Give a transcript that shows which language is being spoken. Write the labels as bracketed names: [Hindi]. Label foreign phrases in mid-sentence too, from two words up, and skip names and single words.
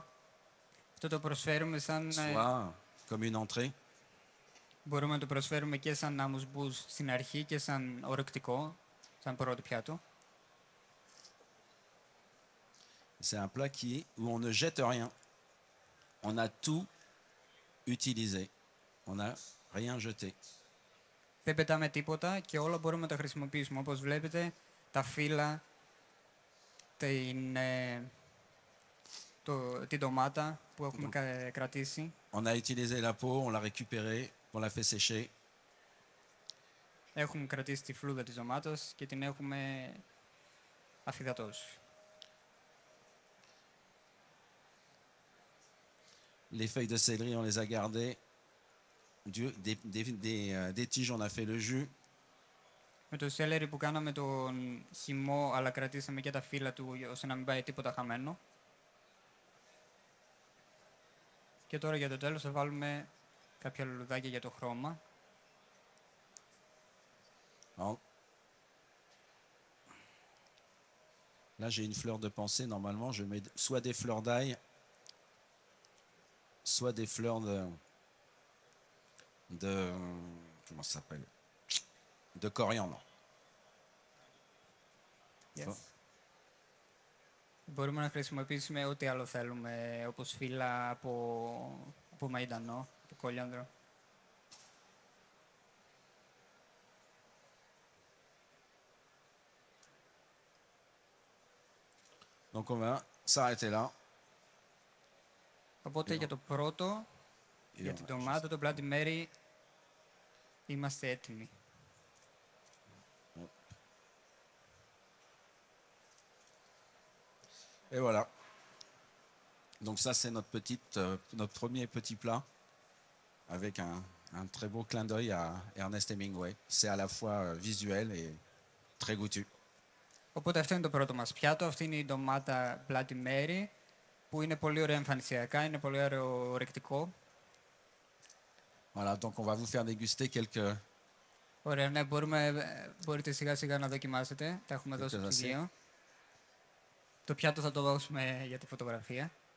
[Greek] Αυτό το προσφέρουμε σαν, [French] soit comme une entrée. [Greek] μπορούμε να το προσφέρουμε και σαν αμουσμπούς στην αρχή και σαν ορεκτικό, σαν πρώτο πιάτο. [French] C'est un plat où on ne jette rien. On a tout utilisé. On n'a rien jeté. [Greek] Δεν πετάμε τίποτα και όλα μπορούμε να τα χρησιμοποιήσουμε. Όπως βλέπετε, τα φύλλα, την ντομάτα που έχουμε κρατήσει. [French] On a utilisé la peau, on l'a récupérée, on l'a fait sécher. [Greek] Έχουμε κρατήσει τη φλούδα της ντομάτας και την έχουμε αφυδατώσει. [French] Les feuilles de céleri, on les a gardées des tiges, on a fait le jus. [Greek] Με το σέλερι που κάναμε τον χυμό, αλλά κρατήσαμε και τα φύλλα του ώστε να μην πάει τίποτα χαμένο. Και τώρα για το τέλος θα βάλουμε κάποια λουλουδάκια για το χρώμα. [French] Alors, là, j'ai une fleur de pensée. Normalement, je mets soit des fleurs d'ail, soit des fleurs comment ça s'appelle? De coriandre. Yes. [Greek] Μπορούμε να χρησιμοποιήσουμε ό,τι άλλο θέλουμε, όπως φύλλα από μαϊντανό, από κολιάνδρο. [French] Donc, on va s'arrêter là. [Greek] Οπότε για το πρώτο, για την ντομάτα, το Bloody Mary, είμαστε έτοιμοι. [French] Et voilà. Donc ça, c'est notre premier petit plat avec un très beau clin d'œil à Ernest Hemingway. C'est à la fois visuel et très goûtu. [Greek] Οπότε αυτό είναι το πρώτο μας πιάτο. Αυτή είναι η ντομάτα Bloody Mary, που είναι πολύ ωραίο εμφανισιακά, είναι πολύ ωραίο ορεκτικό. [French] Voilà, donc on va vous faire déguster quelques... [Greek] Ωραία, ναι, μπορείτε σιγά σιγά να δοκιμάσετε. Τα έχουμε δώσει στο ψυγείο. Το πιάτο θα το δώσουμε για τη φωτογραφία.